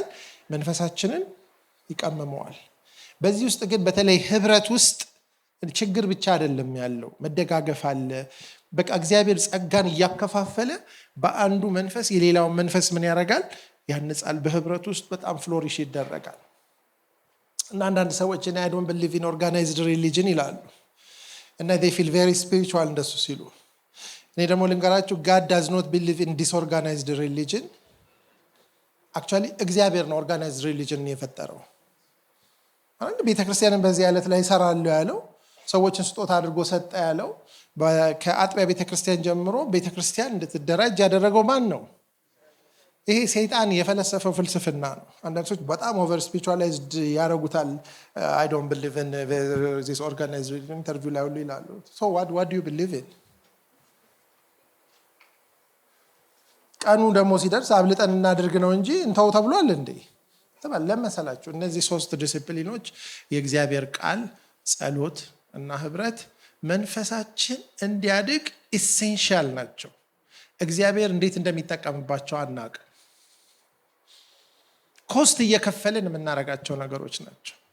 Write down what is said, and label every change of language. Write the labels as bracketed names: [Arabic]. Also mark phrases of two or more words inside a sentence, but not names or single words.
[Amharic] መንፈሳችንን ይቀመመዋል። በዚህ ውስጥ ግን በተለይ ህብረት ውስጥ ችግር ብቻ አይደለም ያለው፣ መደጋገፍ አለ። በቃ እግዚአብሔር ጸጋን እያከፋፈለ በአንዱ መንፈስ የሌላውን መንፈስ ምን ያደርጋል? ያንጻል። በህብረት ውስጥ በጣም ፍሎሪሽ ይደረጋል። እና አንዳንድ ሰዎች [English] I don't believe in organized religion [Amharic] ይላሉ እና [English] they feel very spiritual [Amharic] እንደሱ ሲሉ፣ እኔ ደግሞ ልንገራችሁ [English] God does not believe in disorganized religion. [Amharic] Actually እግዚአብሔር ነው [English] organized religion [Amharic] የፈጠረው። አንድ ቤተክርስቲያንን በዚህ ዓለት ላይ ይሰራሉ ያለው ሰዎችን ስጦታ አድርጎ ሰጠ ያለው ከአጥቢያ ቤተክርስቲያን ጀምሮ ቤተክርስቲያን እንድትደራጅ ያደረገው ማን ነው? ይሄ ሰይጣን የፈለሰፈው ፍልስፍና ነው። አንዳንድ ሰዎች በጣም [English] over spiritualized [Amharic] ያደርጉታል። [English] I don't believe in this organized interview [Amharic] ላይ ሁሉ ይላሉ። [English] So what do you believe in? [Amharic] ቀኑ ደግሞ ሲደርስ አብልጠን እናድርግ ነው እንጂ እንተው ተብሏል እንዴ? ተባለ ለመሰላችሁ እነዚህ ሶስት ዲሲፕሊኖች የእግዚአብሔር ቃል፣ ጸሎት እና ህብረት መንፈሳችን እንዲያድግ ኢሴንሻል ናቸው። እግዚአብሔር እንዴት እንደሚጠቀምባቸው አናውቅም። ኮስት እየከፈልን የምናደርጋቸው ነገሮች ናቸው።